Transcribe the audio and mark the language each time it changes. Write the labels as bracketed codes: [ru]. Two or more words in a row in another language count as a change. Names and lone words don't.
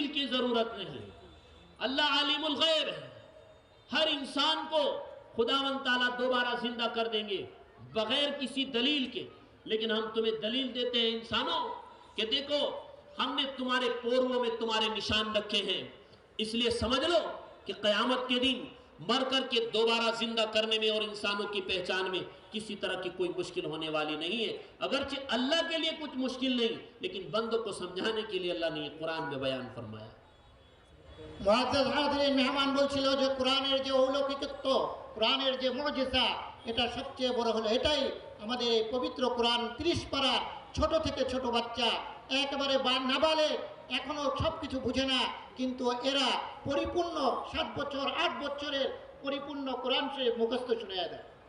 [ur] کی ضرورت نہیں، اللہ عالم الغیب ہے، ہر انسان کو خداوند تعالیٰ دوبارہ زندہ کر دیں گے بغیر کسی دلیل کے، لیکن ہم تمہیں دلیل دیتے ہیں انسانوں کہ دیکھو ہم نے تمہارے پوروں میں تمہارے نشان رکھے ہیں، اس لیے سمجھ لو کہ قیامت کے دن مر کر کے دوبارہ زندہ کرنے میں اور انسانوں کی پہچان میں کسی طرح کی کوئی مشکل ہونے والی نہیں ہے۔ اگرچہ اللہ کے لیے کچھ مشکل نہیں، لیکن بندوں کو سمجھانے کے لیے اللہ نے یہ قرآن میں بیان فرمایا۔ معزز حاضرین, [bn] মেহমান বলছিল যে কোরআনের যে অলৌকিকত্ব, কোরআনের যে মুজিজা, এটা সবচেয়ে বড় হলো এটাই আমাদের এই পবিত্র কোরআন 30 পারা, ছোট থেকে ছোট বাচ্চা একেবারে নাবালে, এখনো সব কিছু বুঝে না, কিন্তু এরা পরিপূর্ণ 7 বছর 8 বছরের পরিপূর্ণ কোরআন শরীফ মুখস্থ শুনিয়ে দেয়।